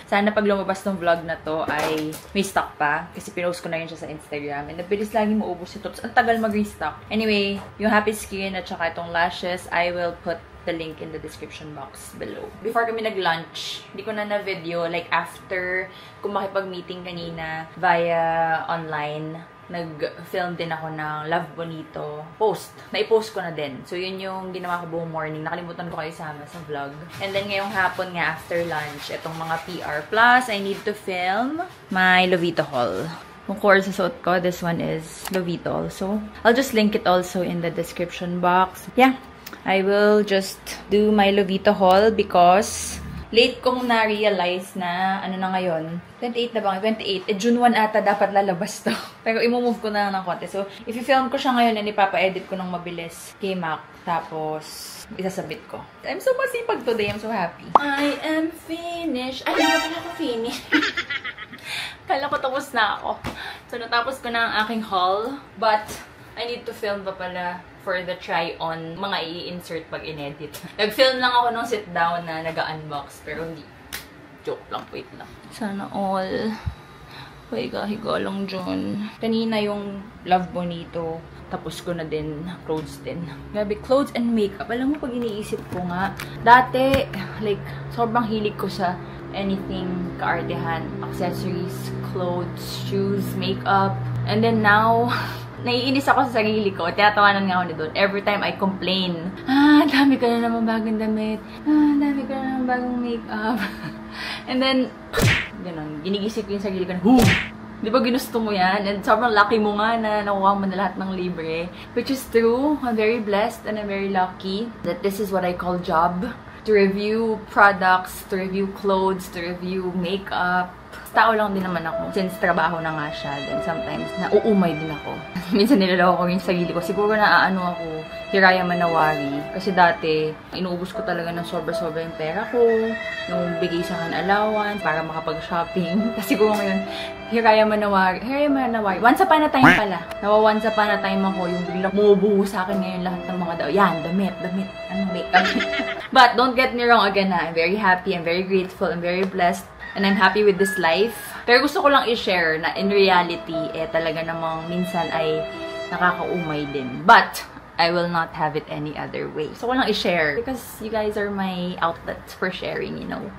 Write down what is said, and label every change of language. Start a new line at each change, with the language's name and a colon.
Filipino: Sana pag lumabas ng vlog na to ay may stock pa. Kasi pinost ko na yun siya sa Instagram. And nabilis lagi maubos ito. Tapos ang tagal mag-restock.
English: Anyway,
Filipino: yung Happy Skin at saka itong lashes,
English: I will put the link in the description box below.
Filipino: Before kami nag-lunch, hindi ko na na-video. Like, after kung makipag-meeting kanina via online, nag-film din ako ng Love Bonito post. Na-i-post ko na din. So, yun yung ginawa ko buong morning. Nakalimutan ko kayo sama sa vlog. And then, ngayong hapon nga, after lunch, itong mga PR.
English: Plus, I need to film my Lovito haul.
Filipino: Kung course sa suot ko,
English: this one is Lovito also. I'll just link it also in the description box. Yeah. I will just do my Lovito haul because
Filipino: Late kong na-realize na, ano na ngayon, 28 na ba? 28. June 1 ata dapat lalabas to. Pero imumove ko na ng konti. So, if i-film ko siya ngayon, and ipapa-edit ko ng mabilis kay Mac. Tapos, isasabit ko.
English: I'm so masipag today. I'm so happy. I am finished.
Filipino: Ay, hindi pala ako finished. Kala ko tapos na ako. So, natapos ko na ang aking haul.
English: But, I need to film pa pala for the try-on.
Filipino: Mga i-insert pag in-edit. Nag-film lang ako nung sit-down na nag-unbox. Pero hindi. Joke lang. Wait lang. Sana all. Higa-higa lang dyan. Kanina yung Love Bonito. Tapos ko na din, clothes din. Grabe,
English: clothes and makeup.
Filipino: Alam mo, pag iniisip ko nga, dati, like, sobrang hilig ko sa anything kaartehan.
English: Accessories, clothes, shoes, makeup.
Filipino: And then now, naiinis ako sa sarili ko. Tinatawanan nga ako ni Don.
English: Every time I complain,
Filipino: dami ka na naman bagong damit. Dami ka na naman bagong makeup. And then, ganun, ginigisip ko yung sarili ko na, di ba ginusto mo yan? And sobrang lucky mo nga na nakuha mo na lahat ng libre.
English: Which is true. I'm very blessed and I'm very lucky that this is what I call job. To review products, to review clothes, to review makeup.
Filipino: Tao lang din naman ako. Since trabaho na nga siya, then sometimes nauumay din ako. Minsan nilalako ko yung sarili ko. Siguro naaano ako, hiraya manawari. Kasi dati, inuubos ko talaga ng sobra-sobra yung pera ko. Yung bigay sa akin allowance para makapag-shopping. Kasi siguro ngayon, hiraya manawari.
English: Once upon a time pala. Once upon a time
Filipino: ako, yung biglang bumubuho sa akin ngayon lahat ng mga yan, damit. Anong makeup?
English: But don't get me wrong again ha. I'm very happy, I'm very grateful, I'm very blessed. And I'm happy with this life.
Filipino: Pero gusto ko lang i-share na in reality, talaga namang minsan ay nakakaumay din.
English: But, I will not have it any other way.
Filipino: Gusto ko lang i-share
English: because you guys are my outlet for sharing, you know.